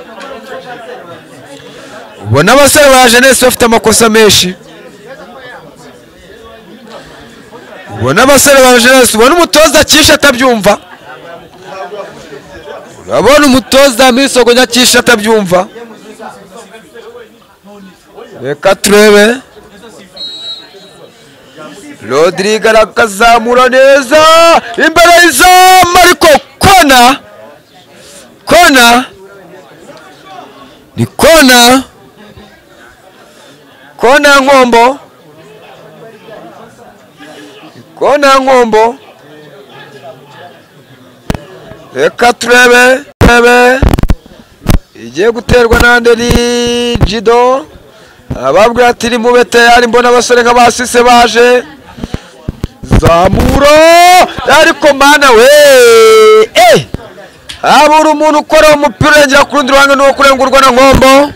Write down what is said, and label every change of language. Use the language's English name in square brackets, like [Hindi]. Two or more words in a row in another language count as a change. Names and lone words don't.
[Kinyarwanda] ubona abasore ba Jeunesse bafite amakosa menshi, ubona abasore ba Jeunesse, ubona umutoza akisha atabyumva, urabona umutoza Misogo nyakisha atabyumva. Reka turebe, Rodrigue arakazamura neza imbere y'izamu, ariko kona ni kona ya Nkombo, kona ya Nkombo. Reka turebe, igiye guterwa nande ni Jido, ababwira ati ni mube tayari, mbona abasore nka basise baje, zamura, ariko mana we habura umuntu ukora umupira urengera ku rundi ruhande n'uwo kurengurwa na Nkombo.